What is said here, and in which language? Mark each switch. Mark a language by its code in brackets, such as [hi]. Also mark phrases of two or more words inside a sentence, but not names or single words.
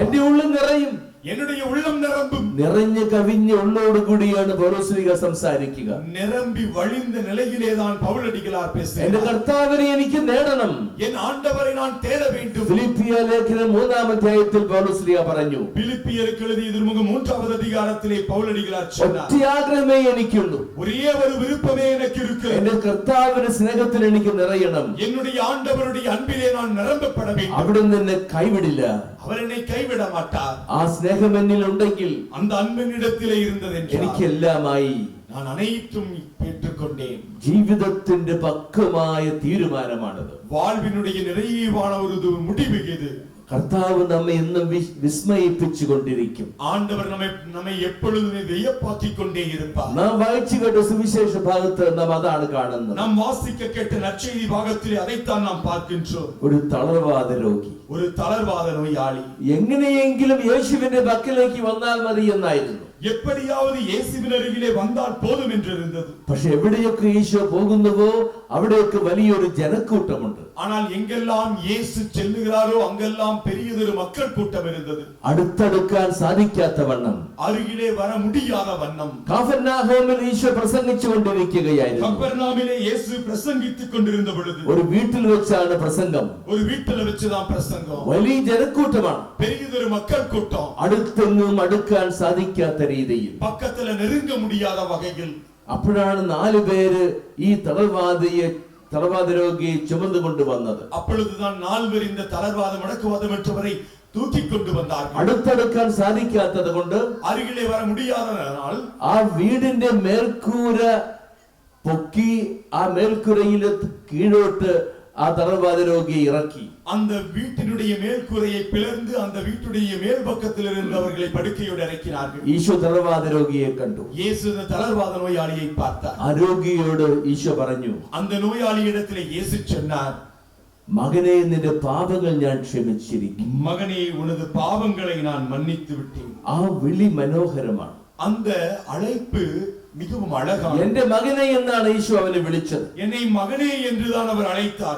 [ml] എന്റെ ഉള്ളിൽ നിറയും, [ta] என்னுடைய உள்ளம் நிரம்பும். [ml] നിറഞ്ഞു കവിഞ്ഞ ഉള്ളോട് കൂടിയാണ് പൗലോസ് സംസാരിക്കുക. [ta] நிரம்பி வழிந்த நிலையிலேதான் பவுலடிகளார் பேசுகிறார். [ml] എന്റെ കർത്താവിനെ എനിക്ക് നേടണം, [ta] என் ஆண்டவரை நான் தேட வேண்டும். [ml] ഫിലിപ്പിയ ലേഖനം 3-ാം അധ്യായത്തിൽ പൗലോസ് പറഞ്ഞു, [ta] பிலிப்பியருக்கு எழுதிய திருமுகம் 3வது அதிகாரத்திலே பவுலடிகளார் சொன்னார், [ml] ഒറ്റ ആഗ്രഹമേ എനിക്കുള്ളൂ, [ta] ஒரே ஒரு விருப்பமே எனக்கு இருக்கு, [ml] എന്റെ കർത്താവിന്റെ സ്നേഹത്തിൽ എനിക്ക് നിറയണം, [ta] என்னுடைய ஆண்டவருடைய அன்பிலே நான் நிரம்பப்பட வேண்டும். [ml] അവിടുന്ന് എന്നെ കൈവിടില്ല, [ta] அவர் என்னை கைவிட மாட்டார். [ml] ആ സ്നേഹം എന്നിൽ ഉണ്ടെങ്കിൽ [ta] அந்த அன்பினிடத்திலே இருந்தது [ml] എനിക്കെല്ലാമായി. [ta] நான் அனைத்தும் பெற்றுக்கொண்டேன். [ml] ജീവിതത്തിന്റെ പക്വമായ തീരുമാനമാണത്. [ta] வாழ்வினுடைய நிறைவான ஒரு முடிவு இது. [ml] കർത്താവ് നമ്മെ എന്നും വിസ്മയിപ്പിച്ചുകൊണ്ടിരിക്കും. [ta] ஆண்டவர் நம்மை எப்பொழுதுமே வியப்பாக்கிக் கொண்டே இருப்பார். [ml] നാം വായിച്ചു കേട്ട സുവിശേഷ ഭാഗത്ത് നാം അതാണ് കാണുന്നത്. [ta] நாம் வாசிக்க கேட்ட நற்செய்தி பாகத்திலே அதைத்தான் நாம் பார்க்கின்றோம். [ml] ഒരു തളർവാദ രോഗി, [ta] ஒரு தளர்வாத நோயாளி [ml] എങ്ങനെയെങ്കിലും യേശുവിന്റെ പക്കലേക്ക് വന്നാൽ മതി എന്നായിരുന്നു. [ta] எப்படியாவது இயேசுவின் அருகிலே வந்தால் போதும் என்று இருந்தது. [ml] പക്ഷെ എവിടെയൊക്കെ യേശു പോകുന്നുവോ അവിടെയൊക്കെ വലിയൊരു ജനക്കൂട്ടമുണ്ട്. [ta] ஆனால் எங்கெல்லாம் இயேசு செல்லுகிறாரோ அங்கெல்லாம் பெரியதொரு மக்கள் கூட்டம் இருந்தது. [ml] അടുത്തടുക്കാൻ സാധിക്കാത്ത വണ്ണം, [ta] அருகிலே வர முடியாத வண்ணம் [ml] കഫർനഹൂമിൽ യേശു പ്രസംഗിച്ചുകൊണ്ടിരിക്കുകയായിരുന്നു. [ta] கப்பர்நாமிலே இயேசு பிரசங்கித்துக் கொண்டிருந்த பொழுது [ml] ഒരു വീട്ടിൽ വെച്ചാണ് പ്രസംഗം. [ta] ஒரு வீட்டில வச்சுதான் பிரசங்கம். [ml] വലിയ ജനക്കൂട്ടമാണ്. [ta] பெரியதொரு மக்கள் கூட்டம். [ml] അടുത്തെങ്ങും അടുക്കാൻ സാധിക്കാത്ത രീതിയിൽ [ta] பக்கத்துல நெருங்க முடியாத வகையில். [ml] അപ്പോഴാണ് 4 പേര് ഈ തളർവാദ രോഗിയെ ചുമന്നുകൊണ്ട് വന്നത്. [ta] அப்பொழுதுதான் 4 பேர் இந்த தளர்வாதம் முடக்குவாதம் என்றவரை தூக்கி கொண்டு வந்தார்கள். [ml] അടുത്തടുക്കാൻ സാധിക്കാത്തത് കൊണ്ട്, [ta] அருகிலே வர முடியாதனால் [ml] ആ വീടിന്റെ മേൽക്കൂര പൊക്കി ആ മേൽക്കൂരയിൽ കീഴോട്ട് ആ തളർവാദ രോഗിയെ ഇറക്കി. [ta] அந்த வீட்டினுடைய மேல்கூரையை பிளந்து அந்த வீட்டுடைய மேல் பக்கத்தில் இருந்தவர்களை படுக்கையோடு இறக்கினார்கள். [ml] ഈശോ തളർവാദ രോഗിയെ കണ്ടു. [ta] இயேசு இந்த தளர்வாத நோயாளியை பார்த்தார். [ml] ആ രോഗിയോട് ഈശോ പറഞ്ഞു, [ta] அந்த நோயாளியிடத்திலே இயேசு சொன்னார், [ml] മകനെ, നിന്റെ പാപങ്ങൾ ഞാൻ ക്ഷമിച്ചിരിക്കും. [ta] மகனே, உனது பாவங்களை நான் மன்னித்து விட்டேன். [ml] ആ വിളി മനോഹരമാണ്. [ta] அந்த அழைப்பு மிகவும் அழகான. [ml] എന്റെ മകനെ എന്നാണ് ഈശോ അവനെ വിളിച്ചത്. [ta] என்னை மகனே என்றுதான் அவர் அழைத்தார்.